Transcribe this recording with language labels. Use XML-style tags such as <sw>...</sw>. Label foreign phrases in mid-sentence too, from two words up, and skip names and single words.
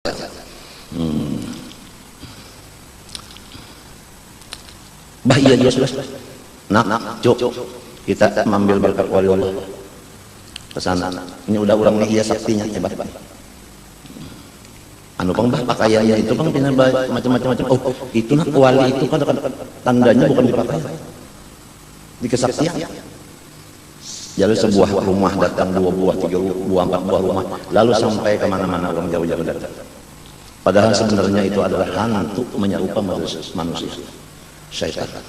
<bjn>Bah iya dia sudah.</bjn> <id>Nak, cuk, kita mengambil berkat wali Allah ke sana.</id> <bjn>Ini udah orang nih, iya saktinya hebat. Anu pang bah pakaiannya itu pang pindah macam-macam.</bjn> <id>Oh, itu nak wali itu kan tandanya bukan di pakaian, di kesaktian. Jadi sebuah rumah datang 2 buah, 3 buah, 4 buah rumah, lalu sampai kemana-mana orang jauh-jauh datang. Padahal sebenarnya itu adalah hantu menyerupai manusia, syaitan.</id>